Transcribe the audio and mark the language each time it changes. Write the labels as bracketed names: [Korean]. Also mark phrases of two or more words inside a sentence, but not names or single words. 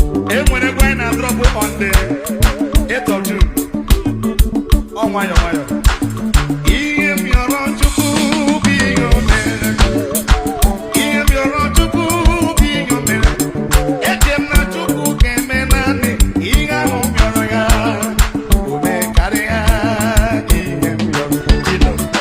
[Igbo] E nwere egwu anyị na-adrọpụ [English] on the eighth of June. [Igbo] Ọ nwayọ, nwayọ. Ihe m yọrọ Chukwu bụ ihe o mere. Ihe m yọrọ Chukwu bụ ihe o mere. Eche m na Chukwu ga-eme naanị ihe ahụ m yọrọ ya. O mee karịa ihe m yọrọ Chukwu.